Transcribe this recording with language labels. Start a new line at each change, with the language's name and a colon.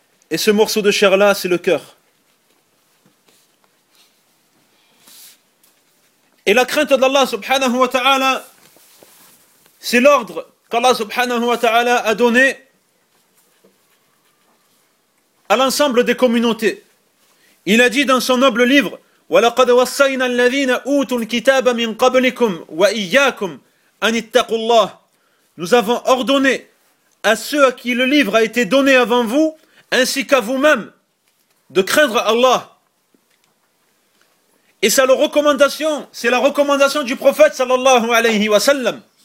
French: Et ce morceau de chair-là, c'est le cœur. Et la crainte d'Allah subhanahu wa ta'ala, c'est l'ordre qu'Allah subhanahu wa ta'ala a donné à l'ensemble des communautés. Il a dit dans son noble livre,
Arabic: وَلَقَدْ وَصَّيْنَا الَّذِينَ أُوتُوا الْكِتَابَ مِنْ قَبْلِكُمْ وَإِيَّاكُمْ أَنِ اتَّقُوا اللَّهِ.
French: Nous avons ordonné à ceux à qui le livre a été donné avant vous, ainsi qu'à vous-même, de craindre Allah. Et c'est la recommandation, du prophète sallallahu alayhi wa sallam.